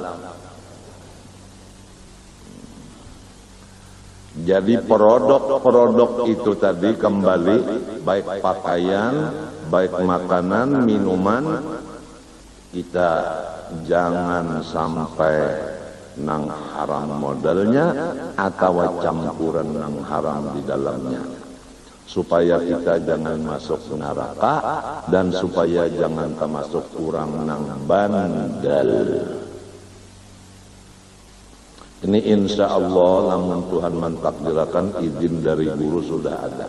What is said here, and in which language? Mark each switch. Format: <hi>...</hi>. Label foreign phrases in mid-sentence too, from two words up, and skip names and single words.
<id>Jadi produk itu tadi kembali baik pakaian, baik makanan, minuman, kita jangan sampai nang haram modalnya atau campuran nang haram di dalamnya, supaya kita jangan masuk neraka dan supaya jangan termasuk kurang nang bandel. Ini</id> <ar>إن شاء الله</ar> <id>namun Tuhan mentakdirkan izin dari guru sudah ada.</id>